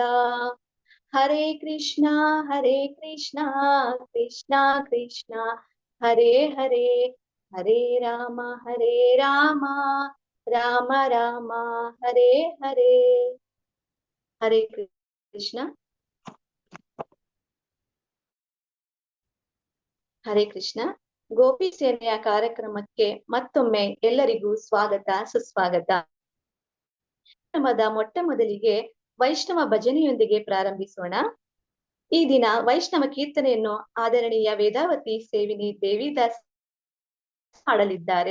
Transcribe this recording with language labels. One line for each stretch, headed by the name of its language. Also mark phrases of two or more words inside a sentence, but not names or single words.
Sanskrit: ಹರೇ ಕೃಷ್ಣ ಕೃಷ್ಣ ಕೃಷ್ಣ ಹರೇ ಹರೇ ಹರೇ ರಾಮ ರಾಮ ರಾಮ ಹರೇ ಹರೇ. ಹರೇ ಕೃಷ್ಣ. ಹರೇ ಕೃಷ್ಣ.
Kannada: ಗೋಪಿ ಸೇನೆಯ ಕಾರ್ಯಕ್ರಮಕ್ಕೆ ಮತ್ತೊಮ್ಮೆ ಎಲ್ಲರಿಗೂ ಸ್ವಾಗತ ಸುಸ್ವಾಗತ. ಕಾರ್ಯಕ್ರಮದ ಮೊಟ್ಟ ಮೊದಲಿಗೆ ವೈಷ್ಣವ ಭಜನೆಯೊಂದಿಗೆ ಪ್ರಾರಂಭಿಸೋಣ. ಈ ದಿನ ವೈಷ್ಣವ ಕೀರ್ತನೆಯನ್ನು ಆದರಣೀಯ ವೇದಾವತಿ ಸೇವಿನಿ ದೇವಿದಾಸ್ ಹಾಡಲಿದ್ದಾರೆ.